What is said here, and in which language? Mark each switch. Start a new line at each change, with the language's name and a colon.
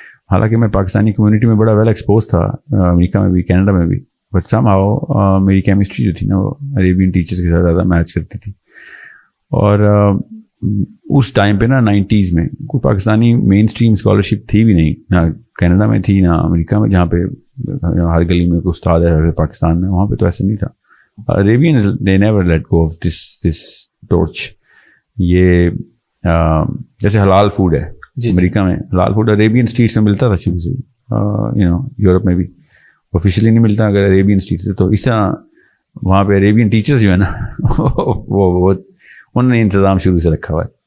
Urdu: حالانکہ میں پاکستانی کمیونٹی میں بڑا ویل ایکسپوز تھا, امریکہ میں بھی کینیڈا میں بھی,
English: but some how
Urdu: میری کیمسٹری جو تھی نا وہ عربین ٹیچرس کے ساتھ زیادہ میچ کرتی تھی. اور اس ٹائم پہ نا 90s میں کوئی پاکستانی مین اسٹریم اسکالرشپ تھی بھی نہیں, نہ کینیڈا میں تھی نہ امریکہ میں, جہاں پہ ہر گلی میں کوئی استاد ہے پاکستان میں, وہاں پہ تو ایسا نہیں تھا.
English: Arabians they never let go of this torch.
Urdu: یہ جیسے حلال فوڈ ہے امریکہ میں, حلال فوڈ عربین اسٹریٹس میں ملتا تھا شروع سے, یورپ میں بھی آفیشیلی نہیں ملتا اگر عربین اسٹریٹ سے. تو اس طرح وہاں پہ عربین ٹیچرز جو ہے نا وہ انہوں نے انتظام شروع سے رکھا ہوا ہے.